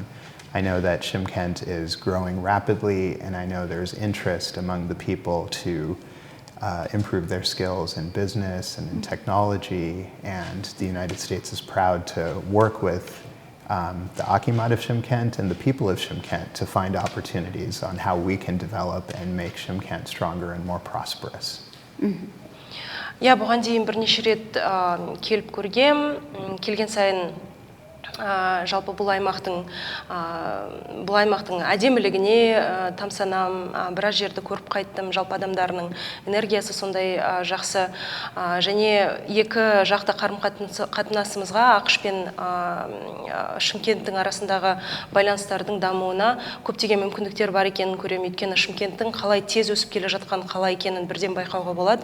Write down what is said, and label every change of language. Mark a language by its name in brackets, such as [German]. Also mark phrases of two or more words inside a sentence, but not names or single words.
[English] I know that Shymkent is growing rapidly, and I know there's interest among the people to improve their skills in business and in technology, and the United States is proud to work with the Akimat of Shymkent and the people of Shymkent to find opportunities on how we can develop and make Shymkent stronger and more prosperous. [Kazakh] Я бұған дейін бірнеше рет келіп көргем, келген сайын жалпы бұл аймақтың әдемілігіне тамсанам, біраз жерді көріп қайттым, жалпы адамдарының энергиясы сондай жақсы, және екі жақты қарым-қатынасымызға АқШ пен Шымкенттің арасындағы байланыстардың дамуына көптеген мүмкіндіктер бар екенін көремін, өйткені Шымкенттің қалай тез өсіп келе жатқан қалай екенін бірден байқауға болады.